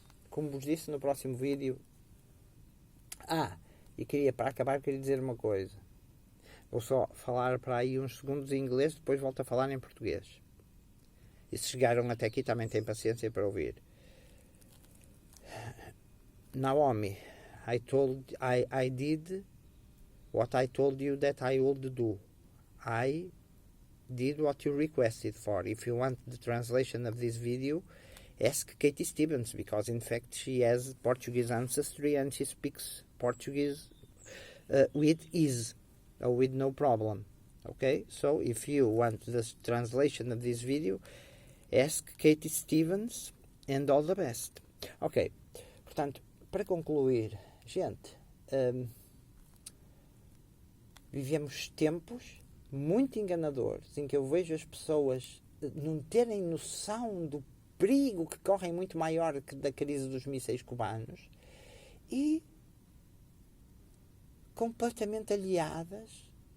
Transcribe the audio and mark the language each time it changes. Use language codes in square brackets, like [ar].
[pt] Como vos disse no próximo vídeo. E para acabar, queria dizer uma coisa. Vou só falar para aí uns segundos em inglês, depois volto a falar em português. E se chegaram até aqui, também têm paciência para ouvir. [en] Naomi, I did what I told you that I would do. I did what you requested for. If you want the translation of this video, ask Katie Stevens, because in fact she has Portuguese ancestry and she speaks Portuguese with ease, or with no problem. Okay? So if you want the translation of this video, ask Katie Stevens, and all the best. Ok. [pt] Portanto, para concluir, gente, vivemos tempos muito enganadores em que eu vejo as pessoas não terem noção do perigo que correm, muito maior que da crise dos mísseis cubanos, e completamente aliadas.